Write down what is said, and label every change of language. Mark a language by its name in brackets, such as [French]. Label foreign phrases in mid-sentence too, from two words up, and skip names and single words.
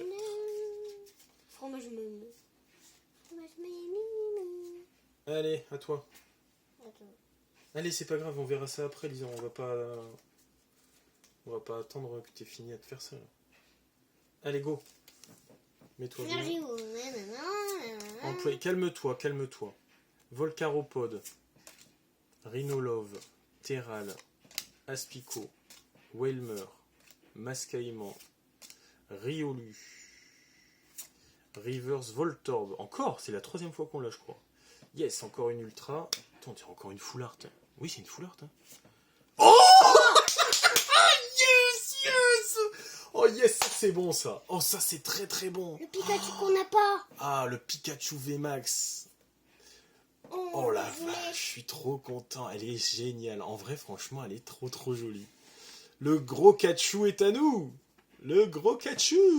[French] Fromage me. Fromage me. Allez, à toi. Attends. Allez, c'est pas grave, on verra ça après, Lisa. On va pas attendre que t'aies fini à te faire ça. Là. Allez, go. Mets-toi bien. Employé. Calme-toi, calme-toi. Volcaropode, Rhinolove, Terral, Aspico, Whalmer, Mascaïman, Riolu, Reverse Voltorb. Encore, c'est la 3e fois qu'on l'a, je crois. Yes, encore une ultra. Attends, on dirait encore une [English] full art. [French] Oui, c'est une [English] full art. [French] Hein. [English] Oh yes, yes. Oh yes, [French] c'est bon ça. Oh, ça c'est très très bon. Le Pikachu qu'on n'a pas. Ah, le Pikachu VMAX. On Oh la voulait. vache, je suis trop content. Elle est géniale. En vrai, franchement, elle est trop trop jolie. Le gros Kachu est à nous. Le gros Kachu.